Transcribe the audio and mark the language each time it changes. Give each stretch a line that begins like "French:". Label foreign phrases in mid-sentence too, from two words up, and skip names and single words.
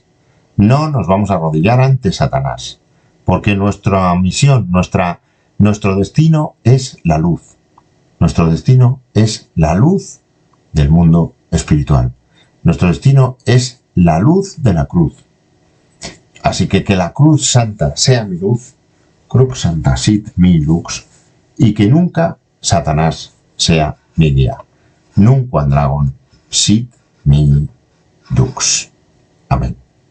Spanish: No nos vamos a arrodillar ante Satanás, porque nuestra misión, nuestro destino es la luz. Nuestro destino es la luz del mundo espiritual. Nuestro destino es la luz de la cruz. Así que la cruz santa sea mi luz,
Latin: crux santa sit mi lux,
Spanish: y que nunca Satanás sea mi guía.
Latin: Nunc quam dragon sit mi lux.
Spanish: Amén.